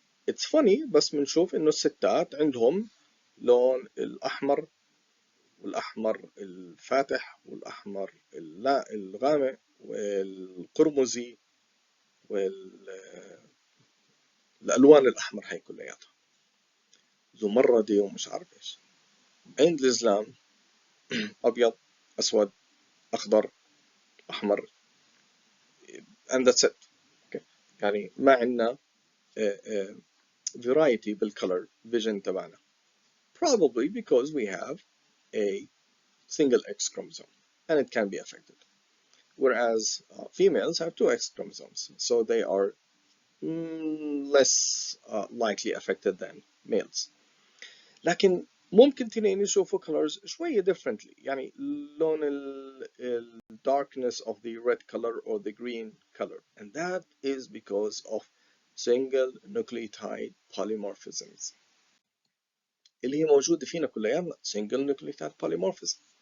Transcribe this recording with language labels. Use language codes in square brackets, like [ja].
[en] It's funny [ar] بس بنشوف انه الستات عندهم لون الاحمر والاحمر الفاتح والاحمر الغامق والقرمزي والالوان الاحمر هي كلياتها زمردي ومش عارف ايش. عند الاسلام ابيض اسود اخضر احمر [en] and that's it. Okay. [ar] يعني ما عندنا variety بالcolor vision تبعنا. [en] Probably because we have a single X chromosome and it can be affected. Whereas females have two X chromosomes, so they are less likely affected than males. [ar] لكن ممكن تنين يشوفوا colors شوية differently. [en] يعني لون ال darkness of the red color or the green color, and that is because of single nucleotide polymorphisms [ar] اللي هي موجودة فينا كلياتنا [en] single nucleotide polymorphism.